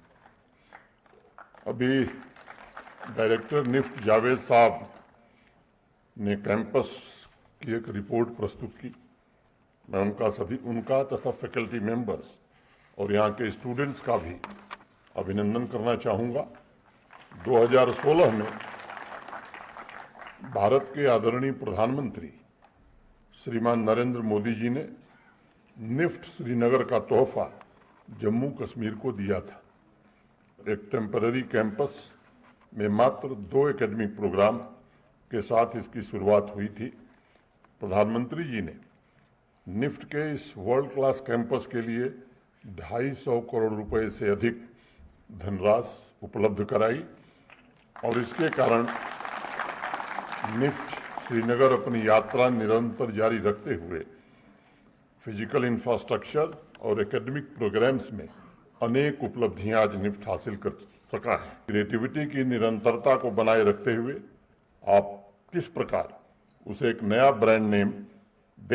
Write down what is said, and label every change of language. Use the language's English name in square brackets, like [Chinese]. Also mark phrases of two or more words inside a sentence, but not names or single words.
[Hindi] अभी डायरेक्टर निफ्ट जावेद साहब ने कैंपस की एक रिपोर्ट प्रस्तुत की. मैं उनका तथा [English] faculty members [Hindi] और यहाँ के स्टूडेंट्स का भी अभिनंदन करना चाहूँगा. 2016 में भारत के आदरणीय प्रधानमंत्री श्रीमान नरेंद्र मोदी जी ने निफ्ट श्रीनगर का तोहफ़ा जम्मू कश्मीर को दिया था. एक [English] temporary campus [Hindi] में मात्र 2 [English] academic program [Hindi] के साथ इसकी शुरुआत हुई थी. प्रधानमंत्री जी ने निफ्ट के इस [English] world class campus [Hindi] के लिए 250 करोड़ रुपये से अधिक धनराशि उपलब्ध कराई और इसके कारण निफ्ट श्रीनगर अपनी यात्रा निरंतर जारी रखते हुए [English] physical infrastructure [Hindi] और [English] academic programs [Hindi] में अनेक उपलब्धियाँ आज निफ्ट हासिल कर सका है. क्रिएटिविटी की निरंतरता को बनाए रखते हुए आप किस प्रकार इसे एक नया [English] brand name [Hindi] दे